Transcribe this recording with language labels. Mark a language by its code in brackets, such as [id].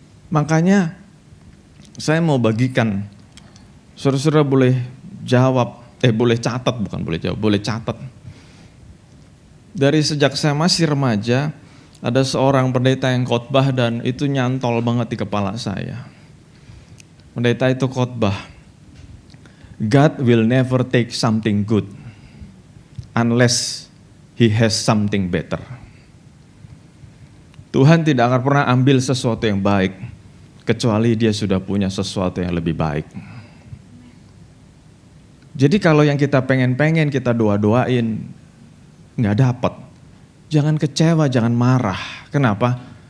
[id] Makanya saya mau bagikan, saudara-saudara boleh jawab, boleh catat, bukan boleh jawab, boleh catat. Dari sejak saya masih remaja, ada seorang pendeta yang khotbah dan itu nyantol banget di kepala saya. Pendeta itu khotbah, [en] God will never take something good unless He has something better. [id] Tuhan tidak akan pernah ambil sesuatu yang baik kecuali Dia sudah punya sesuatu yang lebih baik. Jadi kalau yang kita pengen-pengen, kita doa-doain, nggak dapat, jangan kecewa, jangan marah. Kenapa?